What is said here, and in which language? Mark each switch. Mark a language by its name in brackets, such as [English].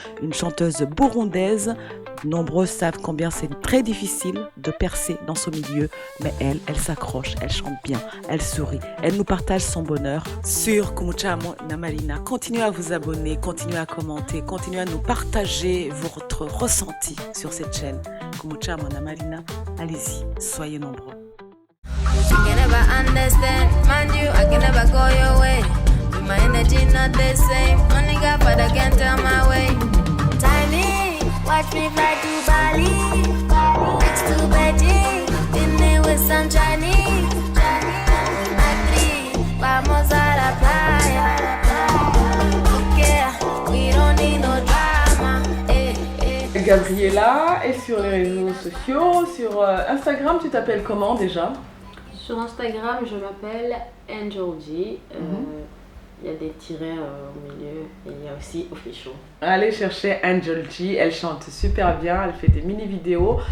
[French] Une chanteuse burundaise. Nombreux savent combien c'est très difficile de percer dans ce milieu, mais elle s'accroche, elle chante bien, elle sourit, elle nous partage son bonheur sur Kumuchamo Namalina. Continuez à vous abonner, continuez à commenter, continuez à nous partager votre ressenti sur cette chaîne Kumuchamo Namalina. Allez-y, soyez nombreux. [English] I can never understand, mind you, I can never go your way. With my energy not the same, only God Father can tell my way. Timing, watch me fly to Bali, next to Beijing, dinner with some Chinese. With my three, [Spanish] vamos a la playa. [English] Okay, we don't need no drama. [French] Gabriella est sur les réseaux sociaux, sur Instagram, tu t'appelles comment déjà? Sur Instagram, je m'appelle Angel G. Il y a des tirets au milieu et il y a aussi Official. Allez chercher Angel G, elle chante super bien, elle fait des mini-vidéos.